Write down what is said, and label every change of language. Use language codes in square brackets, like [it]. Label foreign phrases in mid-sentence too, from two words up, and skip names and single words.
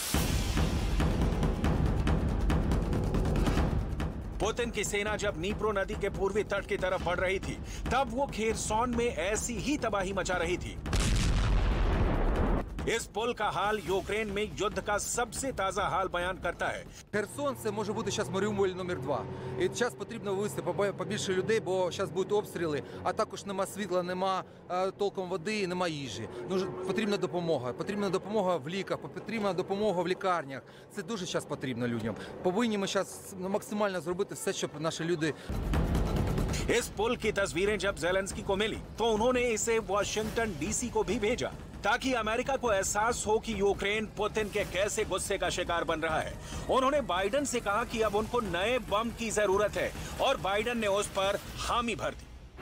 [hi] पुतिन की सेना जब निप्रो नदी के पूर्वी तट की तरफ बढ़ रही थी, तब वो खेरसॉन में ऐसी ही तबाही मचा रही थी। इस पुल का हाल यूक्रेन में युद्ध का सबसे ताजा हाल बयान करता है। [uk] Херсон – це може бути зараз Маріуполь номер 2. І зараз потрібно вивезти побільше людей, бо зараз будуть обстріли, а також нема світла, нема толком води, нема їжі. Потрібна допомога. Потрібна допомога в ліках, потрібна допомога в лікарнях. Це дуже зараз потрібно людям. Повинні ми зараз максимально зробити все, щоб наші люди... [hi] इस पुल की तस्वीरें जब ज़ेलेंस्की को मिली तो उन्होंने इसे वॉशिंगटन डीसी को भी भेजा, ताकि अमेरिका को एहसास हो कि यूक्रेन पुतिन के कैसे गुस्से का शिकार बन रहा है। उन्होंने बाइडेन से कहा कि अब उनको नए बम की जरूरत है और बाइडेन ने उस पर हामी भर दी।